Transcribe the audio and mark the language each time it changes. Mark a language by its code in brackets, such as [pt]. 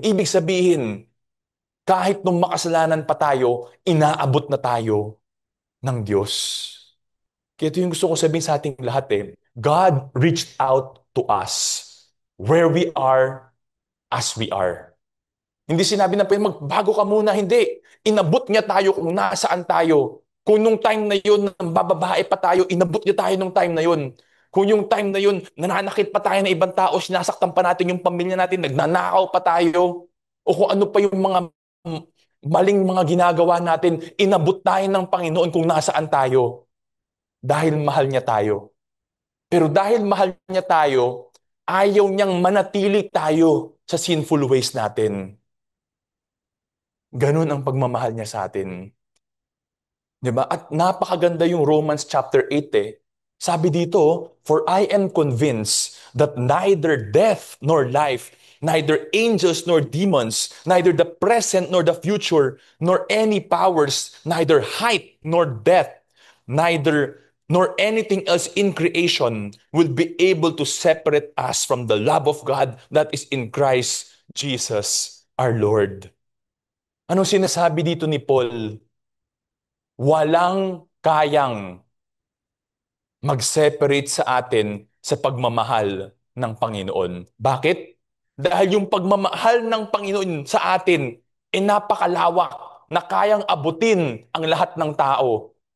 [tl] Ibig sabihin, kahit nung makasalanan pa tayo, inaabot na tayo ng Diyos. Kaya ito yung gusto ko sabihin sa ating lahat eh. [en] God reached out to us where we are as we are. [tl] Hindi sinabi na magbago ka muna, hindi. Inabot niya tayo kung nasaan tayo. Kung nung time na yun, bababae pa tayo, inabot niya tayo nung time na yun. Kung yung time na yun, nananakit pa tayo ng ibang tao, sinasaktan pa natin yung pamilya natin, nagnanakaw pa tayo, o kung ano pa yung mga maling mga ginagawa natin, inabot tayo ng Panginoon kung nasaan tayo. Dahil mahal niya tayo. Pero dahil mahal niya tayo, ayaw niyang manatili tayo sa [en] sinful ways [tl] natin. Ganun ang pagmamahal niya sa atin. 'Di ba? At napakaganda yung Romans chapter 8 eh. Sabi dito, [en] "For I am convinced that neither death nor life, neither angels nor demons, neither the present nor the future, nor any powers, neither height nor depth, neither nor anything else in creation will be able to separate us from the love of God that is in Christ Jesus our Lord." [tl] Anong sinasabi dito ni Paul? Walang kayang mag-separate sa atin sa pagmamahal ng Panginoon. Bakit? Dahil yung pagmamahal ng Panginoon sa atin ay napakalawak na kayang abutin ang lahat ng tao.